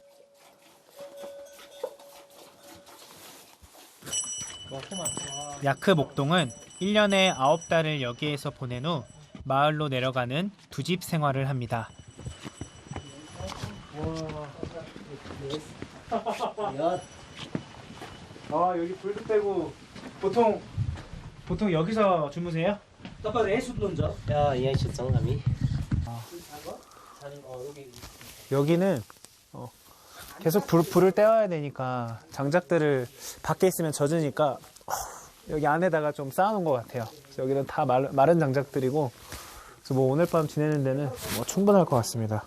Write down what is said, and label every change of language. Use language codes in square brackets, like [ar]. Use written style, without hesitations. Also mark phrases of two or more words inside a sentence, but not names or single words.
[ko] 야크 목동은 1년에 9달을 여기에서 보낸 후 마을로 내려가는 두집 생활을 합니다. 아, 여기 불도 빼고 보통 여기서 주무세요? [ne] तपाईहरु यही सुत्नुहुन्छ? यहीँ सुत्छौँ हामी [ko] 여기는 계속 불을 떼어야 되니까 장작들을 밖에 있으면 젖으니까 여기 안에다가 좀 쌓아놓은 것 같아요. 여기는 다 마른 장작들이고 그래서 뭐 오늘 밤 지내는 데는 뭐 충분할 것 같습니다.